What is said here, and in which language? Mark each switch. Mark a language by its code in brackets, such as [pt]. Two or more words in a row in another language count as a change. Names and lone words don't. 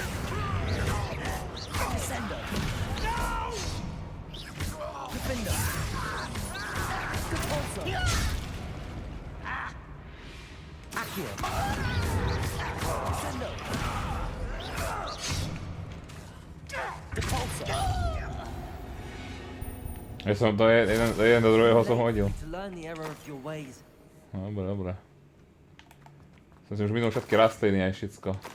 [sk] Descendo. Defendo. Depulso. Accio. Descendo. Depulso. Ja som to jeden do druhého som hodil. [en] To learn the error of your ways. [sk] No, dobre, dobre. Som si už minul všetky rastliny aj všetko.